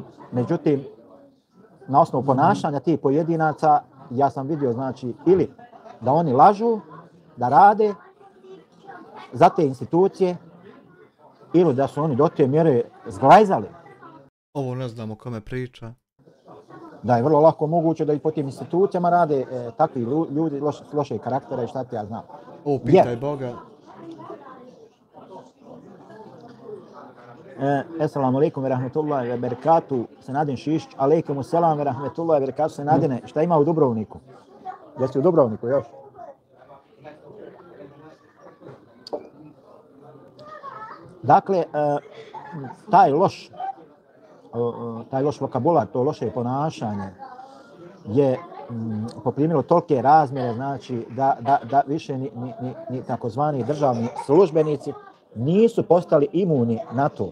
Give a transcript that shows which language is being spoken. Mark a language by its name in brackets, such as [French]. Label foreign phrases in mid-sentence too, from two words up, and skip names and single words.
[Bosnian] Međutim, na osnovu ponašanja tih pojedinaca ja sam vidio, znači, ili da oni lažu, da rade za te institucije, ili da su oni do te mjere zglajzali. Ovo ne znam o kome priča. Da je vrlo lako moguće da i po tim institucijama rade takvi ljudi loše karaktera i šta ti ja znam. O, pitaj Boga. [Arabic] السلام عليكم ورحمة الله وبركاته, Senadin Šišić, عليكم السلام ورحمة الله وبركاته, [Bosnian] Senadine, šta ima u Dubrovniku? Jesi u Dubrovniku još? Dakle, taj loš vokabular, to loše ponašanje je poprimilo tolike razmjere, znači da više ni takozvani državni službenici nisu postali imuni na to.